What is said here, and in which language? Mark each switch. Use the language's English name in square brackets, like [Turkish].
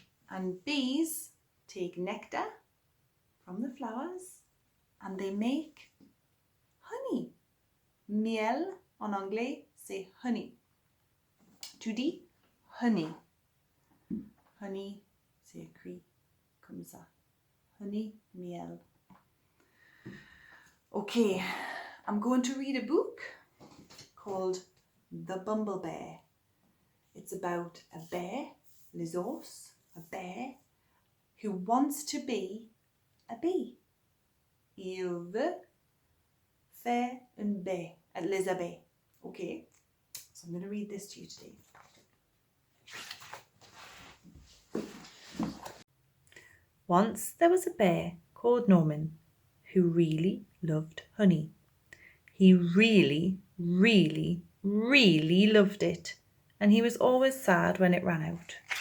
[English] And bees take nectar from the flowers and they make honey. [French] Miel en anglais, c'est honey. Tu dis honey. Honey, c'est écrit comme ça. Honey, miel. [English] Okay, I'm going to read a book called The Bumblebear. It's about a bear, [French] les ours, [English] a bear who wants to be a bee. [French] Il veut faire une baie, les abeilles. [English] Okay, so I'm going to read this to you today. Once there was a bear called Norman who really loved honey. He really, really, really loved it, and he was always sad when it ran out.